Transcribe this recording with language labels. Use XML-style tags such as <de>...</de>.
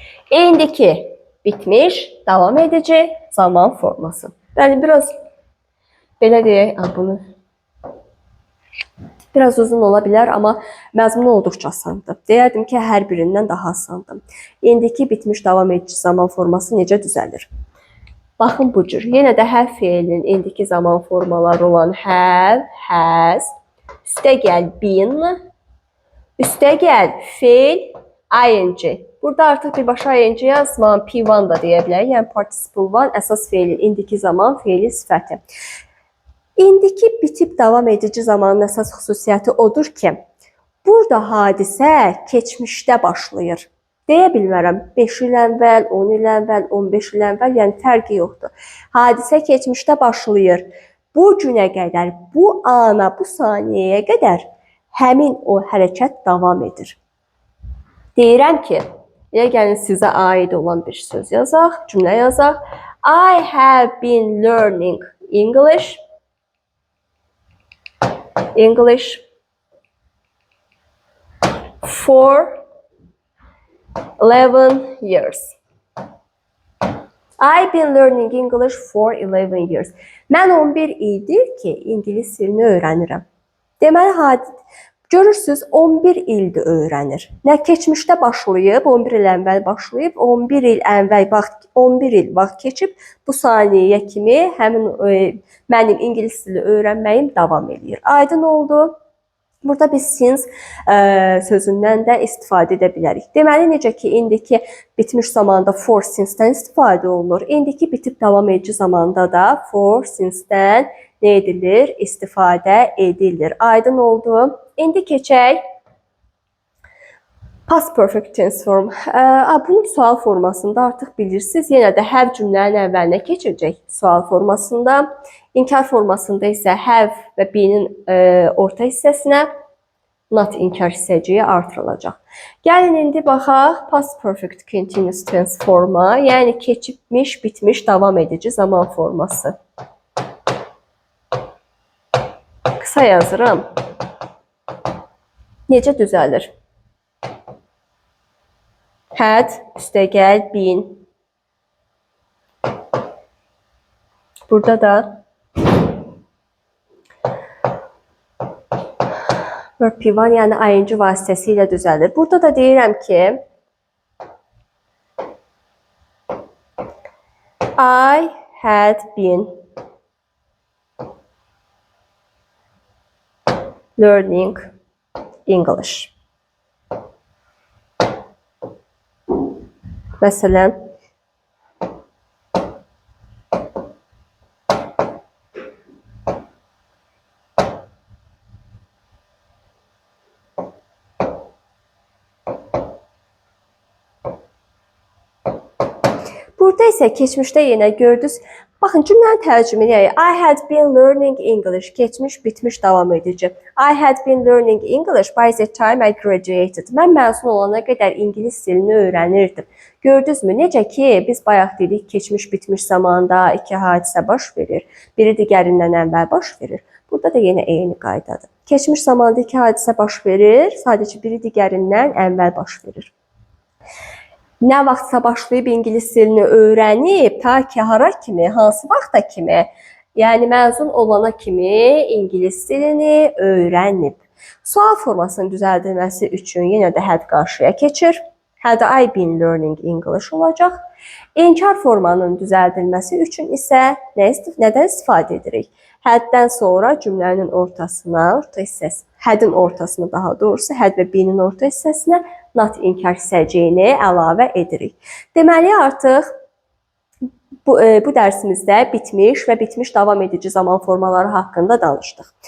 <az>İndiki bitmiş, davam edici zaman forması. Yəni biraz belə deyək, bunu biraz uzun ola bilər, amma məzmunu olduqca asandır. Deyərdim ki, hər birindən daha asandır. İndiki bitmiş davam edici zaman forması necə düzəlir? Baxın bu cür. Yenə də hər feilin indiki zaman formaları olan have, has, üstəgəl been, üstəgəl feil, ing. Burada artıq birbaşa ing yazmam, P1 da deyə bilərik. Yəni participle one əsas feilin indiki zaman feili sifəti. İndiki bitib davam edici zamanın əsas xüsusiyyəti odur ki, burada hadisə keçmişdə başlayır. Deyə bilmərəm, 5 il əvvəl, 10 il əvvəl, 15 il əvvəl, yəni fərqi yoxdur. Hadisə keçmişdə başlayır. Bu günə qədər, bu ana, bu saniyəyə qədər həmin o hərəkət davam edir. Deyirəm ki, elə gəlin sizə aid olan bir söz yazaq, cümlə yazaq.</az> <en>I have been learning English for 11 years. I've been learning English for 11 years.</en> <az>Mən 11 ildir ki, ingilis dilini öyrənirəm. Deməli, Görürsüz 11 ildir öyrənir. Nə keçmişdə başlayıb, 11 il əvvəl başlayıb, 11 il əvvəl vaxt 11 il vaxt keçib bu saniyəyə kimi həmin mənim ingilis dili öyrənməyim davam eləyir. Aydın oldu? Burada biz since sözündən də istifadə edə bilərik. Deməli, necə ki, indiki bitmiş zamanda for since-dən istifadə olunur. İndiki bitib davam edici zamanda da for since-dən nə edilir? İstifadə edilir. Aydın oldu? İndi keçək past perfect tense form. Bunun sual formasında artıq bilirsiniz. Yenə də have cümlənin əvvəlinə keçəcək sual formasında. İnkar formasında isə have və be'nin orta hissəsinə, not inkar hissəciyi artırılacaq. Gəlin indi baxaq past perfect continuous tense forma, yəni keçibmiş, bitmiş, davam edici zaman forması. Qısa yazıram. Necə düzəlir? Had, üstəgəl, been. Burada da verb P1, yəni ing vasitəsilə düzəlir.</az> <en>Burada da deyirəm ki, I had been learning English.</en> <az>Məsələn, burada isə keçmişdə yenə gördünüz. Baxın, cümlənin tərcüməni.</az> <en>I had been learning English.</en> <az>Keçmiş, bitmiş, davam edici.</az> <en>I had been learning English by the time I graduated.</en> <az>Mən məzun olana qədər ingilis dilini öyrənirdim. Gördünüzmü? Necə ki, biz bayaq dedik, keçmiş, bitmiş zamanda iki hadisə baş verir. Biri digərindən əvvəl baş verir. Burada da yenə eyni qaydadır. Keçmiş zamanda iki hadisə baş verir, sadəcə biri digərindən əvvəl baş verir. Nə vaxtsa başlayıb ingilis dilini öyrənib, ta ki hara kimi, hansı vaxta kimi, yəni məzun olana kimi ingilis dilini öyrənib. Sual formasının düzəldilməsi üçün yenə də had qarşıya keçir.</az> <en>Had I been learning English olacaq.</en> <az>İnkar formanın düzəldilməsi üçün isə nədən istifadə edirik? Haddən sonra cümlənin ortasına, hadin ortasına daha doğrusu, had və be'nin orta hissəsinə not inkar hissəciyini əlavə edirik. Deməli, artıq bu dərsimizdə bitmiş və bitmiş davam edici zaman formaları haqqında danışdıq.</az>